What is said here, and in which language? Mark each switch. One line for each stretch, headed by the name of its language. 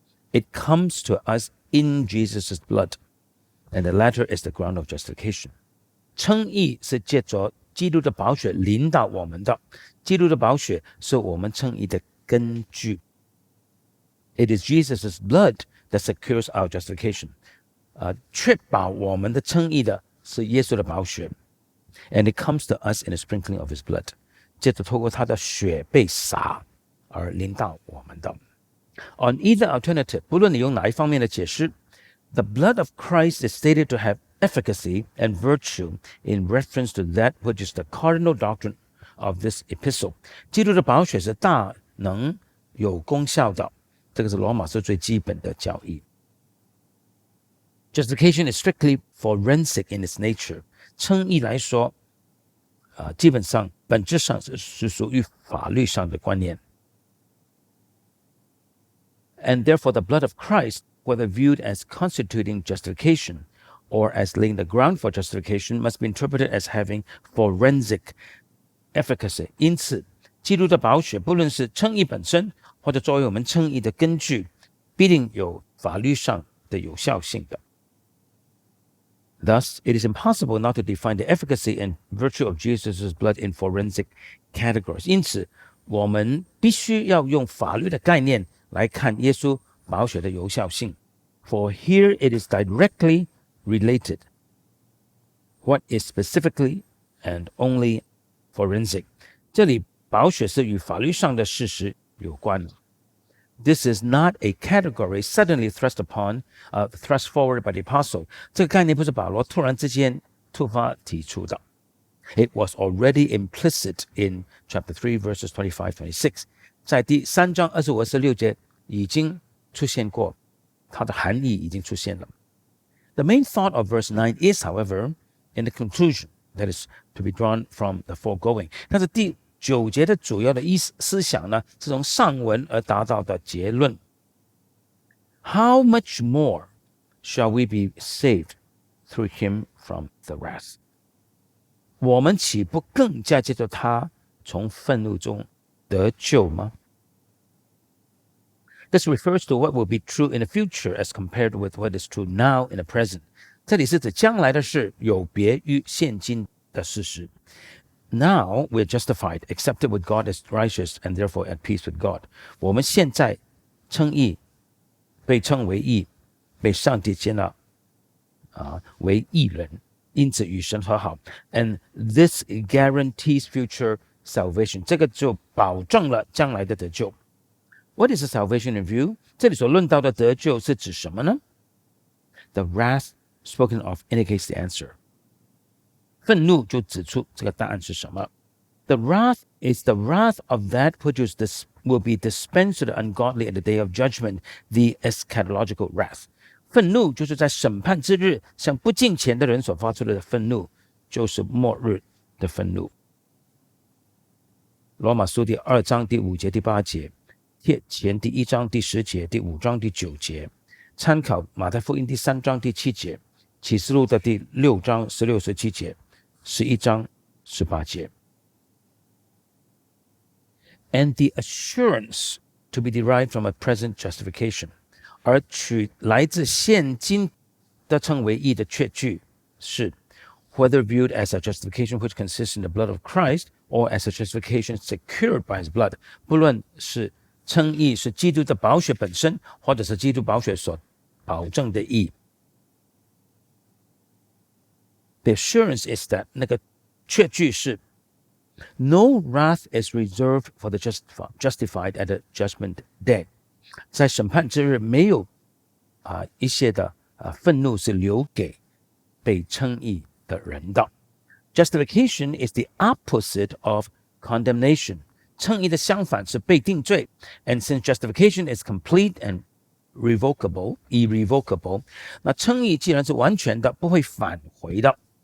English: It comes to us in Jesus' blood, and the latter is the ground of justification.
Chinese: 稱義是借着基督的寶血臨到我們的，基督的寶血是我們稱義的根據。
English: It is Jesus' blood that secures our justification.
Chinese: 確保我們的稱義的是耶穌的寶血。
English: And it comes to us in the sprinkling of his blood.
Chinese: 接着透過他的血被灑而臨到我們的。
English: On either alternative,
Chinese: 不論你用哪一方面的解釋，
English: the blood of Christ is stated to have efficacy and virtue in reference to that which is the cardinal doctrine of this epistle.
Chinese: 基督的寶血是大能有功效的，這個是羅馬書最基本的教義。
English: Justification is strictly forensic in its nature.
Chinese: 稱義來說，基本上本質上是屬於法律上的觀念。
English: And therefore, the blood of Christ, whether viewed as constituting justification or as laying the ground for justification, must be interpreted as having forensic efficacy.
Chinese: 因此，基督的寶血不論是稱義本身，或者作為我們稱義的根據，必定有法律上的有效性的。
English: Thus, it is impossible not to define the efficacy and virtue of Jesus' blood in forensic categories.
Chinese: 因此，我們必須要用法律的概念來看耶穌寶血的有效性。
English: For here it is directly related. What is specifically and only forensic?
Chinese: 這裡寶血是與法律上的事實有關。
English: This is not a category suddenly thrust forward by the apostle.
Chinese: 這個概念不是保羅突然之間突發提出的。
English: It was already implicit in chapter 3, verses 25-26.
Chinese: 在第3章25、26節已經出現過，它的含義已經出現了。
English: The main thought of verse 9 is, however, in the conclusion that is to be drawn from the foregoing.
Chinese: 但是第9節的主要的思想呢，是從上文而達到的結論。
English: How much more shall we be saved through him from the wrath?
Chinese: 我們豈不更加借着他從憤怒中得救嗎？
English: This refers to what will be true in the future as compared with what is true now in the present.
Chinese: 這裡是指將來的事有別於現今的事實。
English: Now we are justified, accepted with God as righteous, and therefore at peace with God.
Chinese: 我們現在稱義，被稱為義，被上帝接納為義人，因此與神和好。
English: And this guarantees future salvation.
Chinese: 這個就保證了將來的得救。
English: What is the salvation in view?
Chinese: 這裡所論到的得救是指什麼呢？
English: The wrath spoken of indicates the answer.
Chinese: 憤怒就指出這個答案是什麼。
English: The wrath is the wrath of that which will be dispensed to the ungodly at the day of judgment, the eschatological wrath.
Chinese: 憤怒就是在審判之日向不敬虔的人所發出的憤怒，就是末日的憤怒。羅馬書第2章第5節、第8節，帖前第1章第10節、第5章第9節，參考馬太福音第3章第7節，啟示錄的第6章16、17節。 11章18節。
English: And the assurance to be derived from a present justification.
Chinese: 而取來自現今的稱為義的確據是
English: whether viewed as a justification which consists in the blood of Christ or as a justification secured by his blood.
Chinese: 不論是稱義是基督的寶血本身，或者是基督寶血所保證的義。
English: The assurance is that
Chinese: 那個確據是
English: No wrath is reserved for the justified at the judgment day.
Chinese: 在審判之日，沒有一些的憤怒是留給被稱義的人的。
English: Justification is the opposite of condemnation.
Chinese: 稱義的相反是被定罪。
English: And since justification is complete and irrevocable,
Chinese: 那稱義既然是完全的，不會返回的。